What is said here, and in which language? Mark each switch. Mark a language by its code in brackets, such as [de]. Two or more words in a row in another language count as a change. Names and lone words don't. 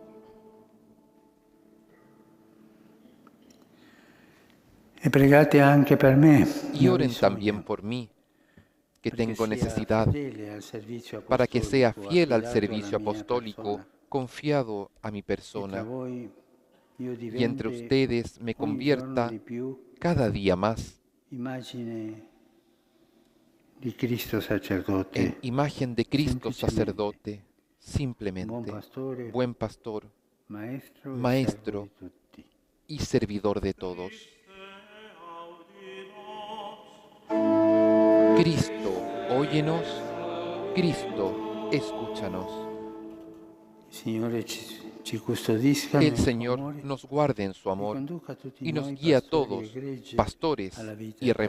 [it] E pregate anche per me, [es] Y [it] ho [es] oren también [it] bisogno, [es] por mí, que [it] perché [es] tengo [it] sia [es] necesidad, [it] fedele al servizio [es] para que sea [it] apostolico [es] fiel al [it] affidato alla [es] servicio [it] mia [es] apostólico [it] persona, [es] confiado a mi [it] e tra [es] persona, [it] voi io [es] y entre [it] diventi [es] ustedes me [it] ogni giorno [es] convierta [it] di più [es] cada día más [it] immagine di Cristo sacerdote, [es] en imagen de Cristo [it] semplicemente, [es] sacerdote, [it] buon [es] simplemente, [it] pastore, [es] buen pastor, [it] maestro e servo [es] maestro [it] di tutti. [es] y servidor de todos. Cristo, óyenos. Cristo, escúchanos. [it] Il Signore ci custodisca [es] Que el [it] nel suo [es] Señor [it] amore [es] nos guarde en su [it] e [es] amor [it] conduca tutti [es] y nos [it] noi [es] guíe a [it] pastori e [es] todos, [it] greggi [es] pastores [it] alla vita [es] y [it] eterna.